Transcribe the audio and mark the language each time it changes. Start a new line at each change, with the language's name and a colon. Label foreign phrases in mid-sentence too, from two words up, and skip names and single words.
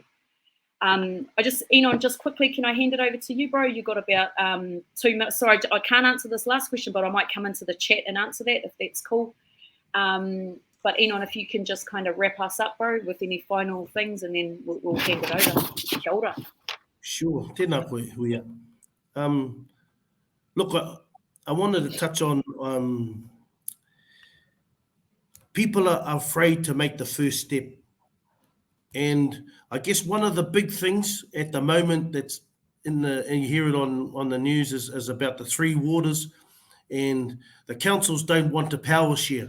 English: Enon, just quickly, can I hand it over to you, bro? You got about 2 minutes. Sorry, I can't answer this last question, but I might come into the chat and answer that if that's cool. But Enon, if you can just kind of wrap us up, bro, with any final things, and then we'll hand it over.
Māori: Kia ora. Sure. Tēnā koe, Huia.
English: Look, I wanted to touch on people are afraid to make the first step. And I guess one of the big things at the moment that's and you hear it on the news is about the 3 waters, and the councils don't want to power share.